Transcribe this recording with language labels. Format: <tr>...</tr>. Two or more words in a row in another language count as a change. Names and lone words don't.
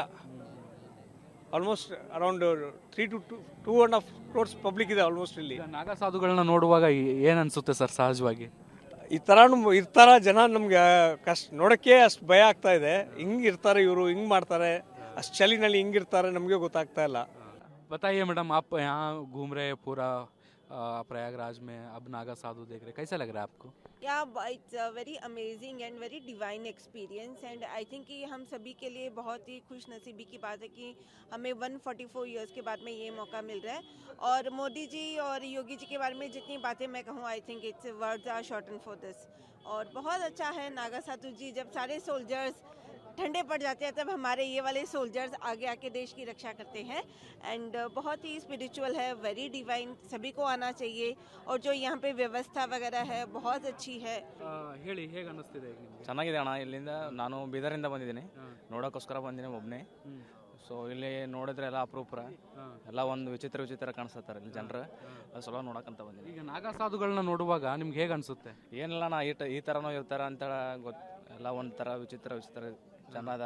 <en>almost around 3 to 2.5 crores public</en> <kn>ಇದೆ ಆಲ್ಮೋಸ್ಟ್ ಇಲ್ಲಿ. ನಾಗಾ ಸಾಧುಗಳನ್ನ ನೋಡುವಾಗ ಏನು ಅನಿಸುತ್ತೆ ಸರ್ ಸಹಜವಾಗಿ? ಈ ಥರ ಇರ್ತಾರ ಜನ, ನಮ್ಗೆ ನೋಡೋಕ್ಕೆ ಅಷ್ಟು ಭಯ ಆಗ್ತಾ ಇದೆ. ಹಿಂಗೆ ಇರ್ತಾರೆ ಇವರು, ಹಿಂಗೆ ಮಾಡ್ತಾರೆ, ಅಷ್ಟು ಚಳಿನಲ್ಲಿ ಹಿಂಗಿರ್ತಾರೆ, ನಮಗೆ ಗೊತ್ತಾಗ್ತಾ ಇಲ್ಲ.</kn> <hi>बताइए मैडम, आप यहाँ घूम रहे हैं पूरा प्रयागराज में, अब नागा साधु देख रहे, कैसा लग रहा है आपको?</hi> <en>Yeah, it's a very amazing and very divine experience, and I think</en> <hi>कि हम सभी के लिए बहुत ही खुश नसीबी की बात है कि हमें 144 years के बाद में ये मौका मिल रहा है. और मोदी जी और योगी जी के बारे में जितनी बातें मैं कहूँ,</hi> <en>I think it's words are shorten for this.</en> <hi>और बहुत अच्छा है नागा साधु जी, जब सारे सोल्जर्स ठंडे पड़ जाते हैं तब हमारे ये वाले सोल्जर्स आगे आके देश की रक्षा करते हैं. एंड बहुत ही स्पिरिचुअल है,</hi> <en>very divine,</en> <hi>सभी को आना चाहिए. और जो यहाँ पे व्यवस्था वगैरह है बहुत अच्छी है.</hi> <kn>ಹೇಳಿ, ಹೇಗೆ ಅನ್ನಿಸ್ತಿದೆ ಈಗ ನಿಮ್ಗೆ? ಚೆನ್ನಾಗಿದೆ ಅಣ್ಣ. ಇಲ್ಲಿಂದ ನಾನು ಬೀದರಿಂದ ಬಂದಿದ್ದೀನಿ, ನೋಡೋಕ್ಕೋಸ್ಕರ ಬಂದಿದ್ದೀನಿ ಒಬ್ಬನೇ. ಸೊ ಇಲ್ಲಿ ನೋಡಿದ್ರೆ ಎಲ್ಲ ಅಪರೂಪ, ಎಲ್ಲ ಒಂದು ವಿಚಿತ್ರ ಕಾಣಿಸ್ತಾರೆ ಇಲ್ಲಿ ಜನರು. ಅದು ಸ್ವಲ್ಪ ನೋಡಕ್ಕಂತ ಬಂದಿದ್ದೀನಿ. ಈಗ ನಾಗಾ ಸಾಧುಗಳನ್ನ ನೋಡುವಾಗ ನಿಮ್ಗೆ ಹೇಗೆ ಅನಿಸುತ್ತೆ? ಏನಿಲ್ಲ ನಾ ಈ ಥರನೂ ಇರ್ತಾರೆ ಅಂತ ಎಲ್ಲ ಒಂಥರ ವಿಚಿತ್ರ ಜನ ಅದಾರ.</kn>